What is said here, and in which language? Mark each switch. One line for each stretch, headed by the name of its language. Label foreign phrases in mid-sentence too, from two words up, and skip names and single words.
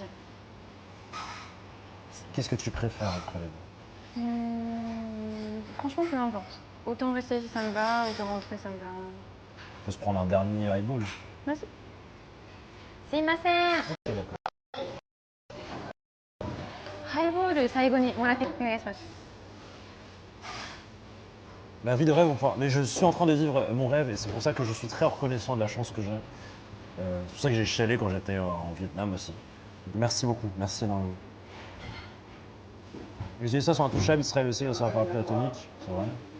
French: Qu'est-ce que tu préfères après les deux? Franchement, peu importe. Autant rester ici, ça me va, autant rentrer, ça me va. On peut se prendre un dernier highball. Vas-y. C'est ma sœur. Ok, d'accord.
Japanese: ハイボール最後にもらってお願いします。
French: La vie de rêve, enfin, mais je suis en train de vivre mon rêve et c'est pour ça que je suis très reconnaissant de la chance que j'ai. C'est pour ça que j'ai chialé quand j'étais en Vietnam aussi. Donc, merci beaucoup, merci énormément. Les USA sont intouchables, Israël aussi, grâce à un parapluie atomique, c'est vrai.